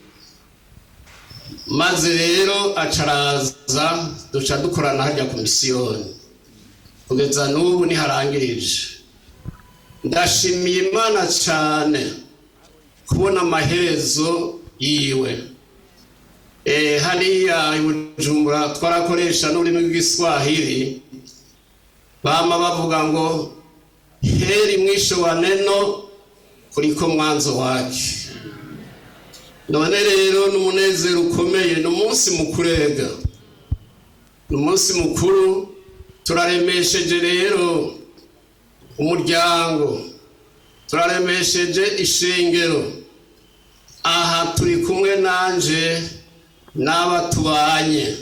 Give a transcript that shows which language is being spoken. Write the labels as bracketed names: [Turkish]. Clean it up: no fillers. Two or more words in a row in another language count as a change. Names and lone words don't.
[Rundi] Maze rero acaraza duca dukorana hajya ku misiyoni kugeza n'ubu niharangirije. Ndashimiye Imana cyane kubona amaherezo yiwe. Hariya Bujumbura twarakoresha n'ururimi rw'Igiswahili, bama bavuga ngo [Swahili] heri mwisho wa neno kuliko mwanzo wake. [Rundi] None rero n'umunezero ukomeye, n'umunsi mukurega, n'umunsi mukuru. Turaremesheje rero umuryango, turaremesheje ishengero. Aha turi kumwe nanje n'abatubanye.